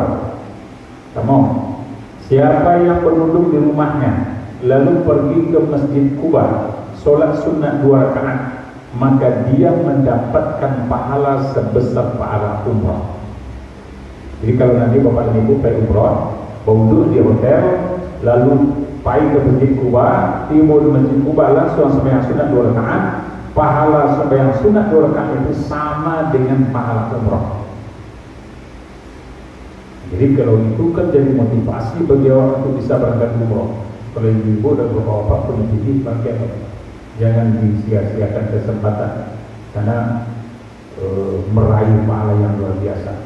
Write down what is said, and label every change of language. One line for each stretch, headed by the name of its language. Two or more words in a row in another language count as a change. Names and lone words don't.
Indonesian: Kamu, siapa yang berwudu di rumahnya lalu pergi ke Masjid Kuba, solat sunat 2 rakaat, maka dia mendapatkan pahala sebesar pahala umrah. Jadi kalau nanti Bapak dan Ibu pergi umrah, berwudu di hotel, lalu pergi ke Masjid Kuba, tiba di Masjid Kuba langsung sembahyang sunat 2 rakaat, pahala sembahyang sunat 2 rakaat itu sama dengan pahala umrah. Jadi kalau itu kan jadi motivasi bagi orang untuk bisa berangkat umrah. Kalau ibu dan bapak-bapak punya titip bagi jangan disia-siakan kesempatan karena meraih pahala yang luar biasa.